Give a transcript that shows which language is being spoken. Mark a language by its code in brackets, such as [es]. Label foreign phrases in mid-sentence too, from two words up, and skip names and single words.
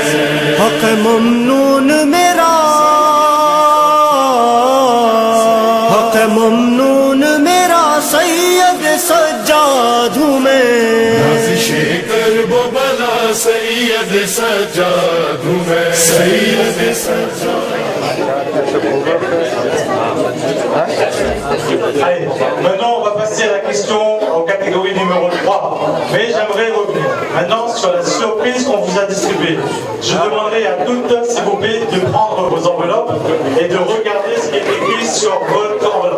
[ur] حق ممنون میرا، حق ممنون میرا سید سجاد ہوں میں, نازشِ کرب و بلا سید سجاد ہوں میں، سید سجاد. [fr] Allez, maintenant on va passer à la question en catégorie numéro 3. Mais j'aimerais revenir maintenant sur la surprise qu'on vous a distribuée. Je demanderai à toutes, s'il vous plaît, de prendre vos enveloppes et de regarder ce qui est écrit sur votre enveloppe.